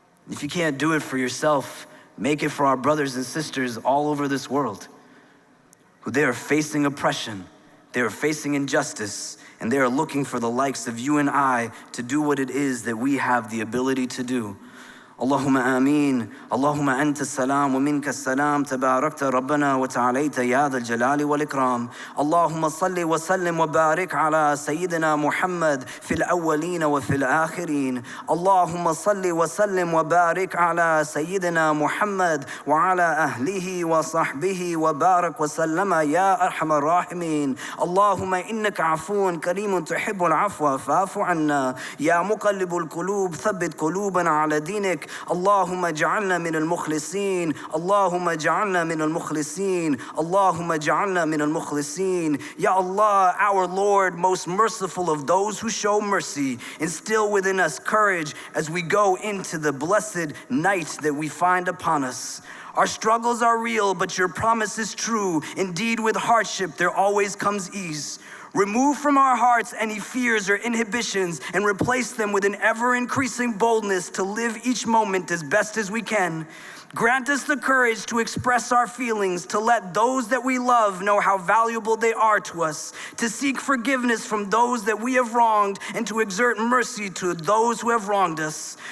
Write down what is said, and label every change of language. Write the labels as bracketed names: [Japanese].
[English] If you can't do it for yourself, make it for our brothers and sisters all over this world, who they are facing oppression, they are facing injustice, and they are looking for the likes of you and I to do what it is that we have the ability to do. [Arabic] اللهم آمين اللهم أنت السلام ومنك السلام تباركت ربنا وتعاليت يا ذا الجلال والإكرام اللهم صل وسلم وبارك على سيدنا محمد في الأولين وفي الآخرين اللهم صل وسلم وبارك على سيدنا محمد وعلى أهله وصحبه وبارك وسلم يا أرحم الراحمين اللهم إنك عفو كريم تحب العفو فاعف عنا يا مقلب القلوب ثبت قلوبنا على دينك اللهم اجعلنا من المخلصين [English] اللهم اجعلنا من المخلصين اللهم اجعلنا من المخلصين Ya Allah, our Lord, most merciful of those who show mercy, instill within us courage as we go into the blessed night that we find upon us. Our struggles are real, but your promise is true. Indeed, with hardship there always comes ease. Remove from our hearts any fears or inhibitions and replace them with an ever-increasing boldness to live each moment as best as we can. Grant us the courage to express our feelings, to let those that we love know how valuable they are to us, to seek forgiveness from those that we have wronged, and to exert mercy to those who have wronged us.